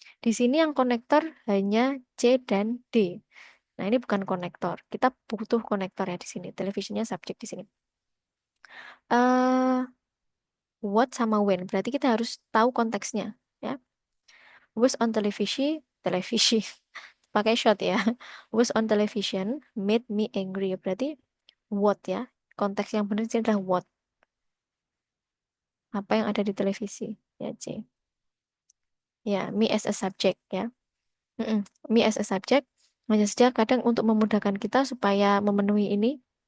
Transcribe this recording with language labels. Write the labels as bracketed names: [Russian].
[Indonesian] Di sini yang konektor hanya C dan D. Nah, ini bukan konektor. Kita butuh konektor ya di sini. Televisionnya subjek di sini. eh what sama when. Berarti kita harus tahu konteksnya. Ya. Was on televisi. Pakai shot ya. [English] Was on television made me angry. [Indonesian] Berarti what ya. Konteks yang benar sini adalah what. Apa yang ada di televisi. Ya, C. Ya, [English] me as a subject [Indonesian] ya. Me as a subject. Hanya saja kadang untuk memudahkan kita supaya memenuhi ini.